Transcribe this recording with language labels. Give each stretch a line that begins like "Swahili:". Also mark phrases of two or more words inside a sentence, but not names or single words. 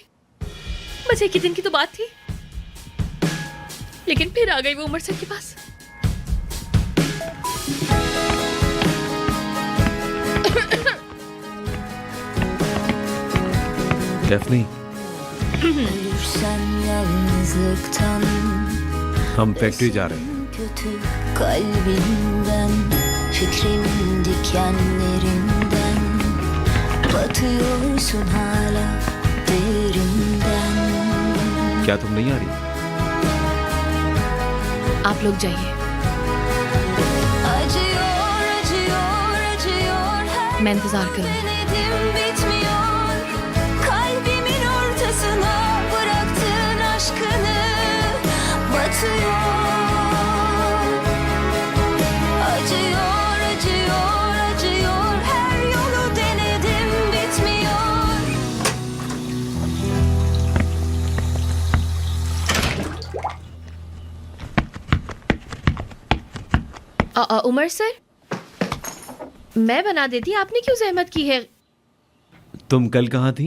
Hindi: बस 1 ही दिन की तो बात थी, लेकिन फिर आ गई वो उमर सर के पास। डेफनी,
Turkish: Ölürsen yalnızlıktan,
Hindi: हम फैक्ट्री जा रहे हैं।
Turkish: kötü kalbimden, fikrimin dikenlerinden, batıyorsun hala derinden.
Hindi: क्या तुम नहीं आ रही? आप लोग जाइए,
Turkish: Acıyor, acıyor, acıyor her
Hindi: मैं इंतजार करूंगी।
Turkish: denedim bitmiyor. Kalbimin ortasına bıraktığın aşkını batıyor. Acıyor, acıyor, acıyor her yolu denedim bitmiyor.
Hindi: उमर सर, मैं बना देती, आपने क्यों जहमत की है? तुम कल कहाँ थी?